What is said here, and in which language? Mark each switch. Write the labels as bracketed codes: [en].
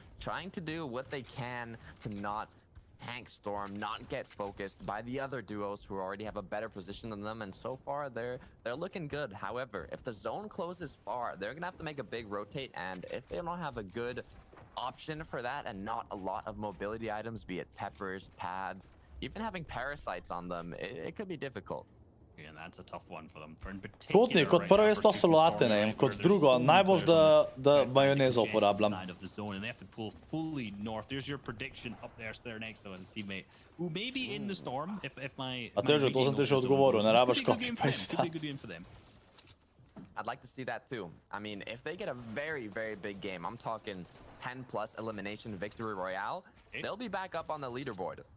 [en] Trying to do what they can to not tank Storm, not get focused by the other duos who already have a better position than them, and so far they're looking good. However, if the zone closes far, they're gonna have to make a big rotate, and if they don't have a good option for that and not a lot of mobility items, be it peppers, pads, even having parasites on them, it could be difficult. And that's a tough one for them. For in particular, [sl] Kotni, kot prvo jaz pa solate ne jem, kot drugo, najbolj da majonezo uporabljam. [en] And they have to pull fully north. There's your prediction up there next to his teammate, who may be in the storm. If my [sl] A to sem ti že odgovoril, ne rabiš copy-pastati. [en] I'd like to see that too. I mean, if they get a very, very big game, I'm talking 10+ elimination victory royale, they'll be back up on the leaderboard.